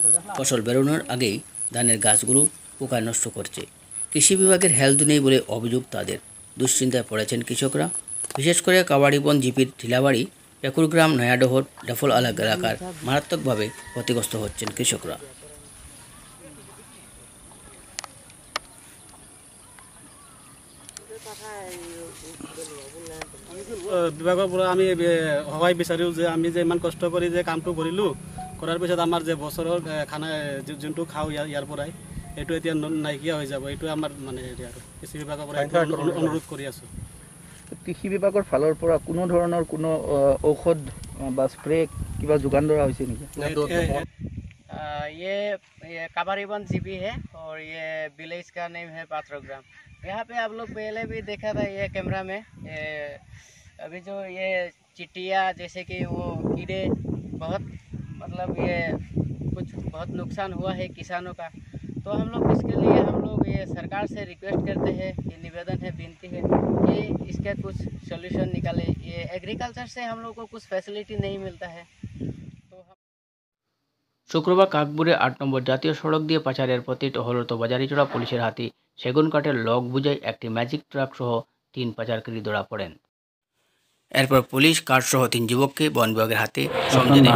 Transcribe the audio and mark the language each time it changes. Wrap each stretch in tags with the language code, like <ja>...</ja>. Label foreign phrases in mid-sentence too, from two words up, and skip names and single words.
<bn>ফসল বেরোনোর আগেই ধানের গাছগুলো পোকায় নষ্ট করছে। কৃষি বিভাগের হেলদ নেই বলে অভিযোগ তাদের। দুশ্চিন্তায় পড়েছেন কৃষকরা। বিশেষ করে কাবাড়িবন জিপির ঢিলাবাড়ি, পেকুরগ্রাম, নয়াডহর, ডফল আলাগ এলাকার মারাত্মকভাবে ক্ষতিগ্রস্ত হচ্ছেন কৃষকরা।</bn> <as>বিভাগৰ পৰা আমি সহায় বিচাৰোঁ যে আমি যে ইমান কষ্ট কৰি যে কামটো কৰিলোঁ, কৰাৰ পিছত আমাৰ যে বছৰৰ খানা যোনটো খাওঁ ইয়াৰ পৰাই, এইটো এতিয়া নাইকিয়া হৈ যাব। এইটো আমাৰ মানে হেৰি আৰু কৃষি বিভাগৰ পৰা অনুৰোধ কৰি আছোঁ। কৃষি বিভাগৰ ফালৰ পৰা কোনো ধৰণৰ কোনো ঔষধ বা স্প্ৰে কিবা যোগান ধৰা হৈছে নেকি?</as> <hi>ये काबारीबन जीपी है और ये विलेज का नेम है पात्रोग्राम। यहाँ पे आप लोग पहले भी देखा था ये कैमरा में। अभी जो ये चिट्टिया जैसे कि वो कीड़े बहुत मतलब ये कुछ बहुत नुकसान हुआ है किसानों का। तो हम लोग इसके लिए हम लोग ये सरकार से रिक्वेस्ट करते हैं, ये निवेदन है, विनती है कि इसका कुछ सॉल्यूशन निकाले। ये एग्रीकल्चर से हम लोग को कुछ फैसिलिटी नहीं मिलता है।</hi> <bn>শুক্রবার কাকপুরে ৮ নম্বর জাতীয় সড়ক দিয়ে পাচারের পথে টহলরত বাজারিচড়া পুলিশের হাতে সেগুন কাঠের লগ বুঝাই একটি ম্যাজিক ট্রাক সহ 3 পাচারকারী ধরা পড়েন। এরপর পুলিশ কাঠ সহ 3 যুবককে বন বিভাগের হাতে সমঝে দেয়।</bn>